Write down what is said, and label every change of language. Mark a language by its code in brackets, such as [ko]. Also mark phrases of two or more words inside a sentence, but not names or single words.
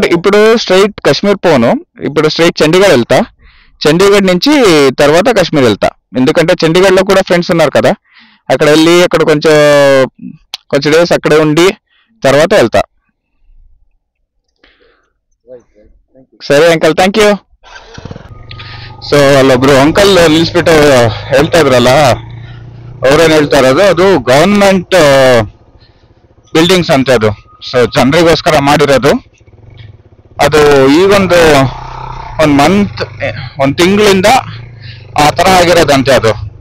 [te] ఇప్పుడు స్ట్రైట్ కాశ్మీర్ పోను, ఇప్పుడు స్ట్రైట్ చండీగఢ్ వెళ్తా. చండీగఢ్ నుంచి తర్వాత కాశ్మీర్ వెళ్తా, ఎందుకంటే చండీగఢ్ లో కూడా ఫ్రెండ్స్ ఉన్నారు కదా. అక్కడ వెళ్ళి అక్కడ కొంచెం డేస్ అక్కడే ఉండి తర్వాత వెళ్తా. సరే అంకల్, [en] thank you. [kn] ಸೊ ಅಲ್ಲೊಬ್ರು ಅಂಕಲ್ ನಿಲ್ಸ್ಬಿಟ್ಟು ಹೇಳ್ತಾ ಇದ್ರಲ್ಲ, ಅವ್ರೇನ್ ಹೇಳ್ತಾ ಇರೋದು, ಅದು [en] government buildings [kn] ಅಂತೆ ಅದು. ಸೊ ಜನರಿಗೋಸ್ಕರ ಮಾಡಿರೋದು ಅದು. ಈಗೊಂದು 1 ಮಂತ್ 1 ತಿಂಗಳಿಂದ ಆ ತರ ಆಗಿರೋದಂತೆ ಅದು.